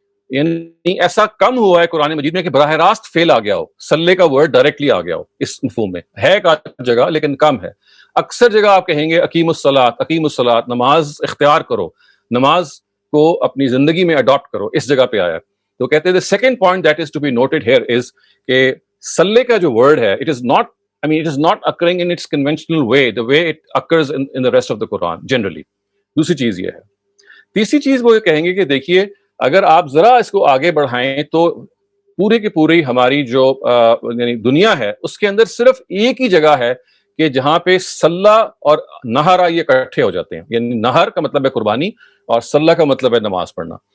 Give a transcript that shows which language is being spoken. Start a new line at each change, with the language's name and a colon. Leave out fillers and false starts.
Urdu: یعنی ایسا کم ہوا ہے قرآن مجید میں کہ براہ راست فعل آ گیا ہو، صلی کا ورڈ ڈائریکٹلی آ گیا ہو. اس مفہوم میں ہے ایک جگہ لیکن کم ہے. اکثر جگہ آپ کہیں گے اقیم الصلاۃ، نماز اختیار کرو، نماز کو اپنی زندگی میں اڈاپٹ کرو، اس جگہ پہ آیا. تو کہتے ہیں
English: the second point that is to be noted here is
Urdu: کہ صلی کا جو ورڈ ہے
English: it is not occurring in its conventional way the way it occurs in the rest of the Quran generally.
Urdu: دوسری چیز یہ ہے. تیسری چیز وہ یہ کہیں گے کہ دیکھیے اگر آپ ذرا اس کو آگے بڑھائیں تو پوری کی پوری ہماری جو یعنی دنیا ہے اس کے اندر صرف ایک ہی جگہ ہے کہ جہاں پہ سلہ اور نہرا یہ اکٹھے ہو جاتے ہیں. یعنی نہر کا مطلب ہے قربانی اور سلہ کا مطلب ہے نماز پڑھنا.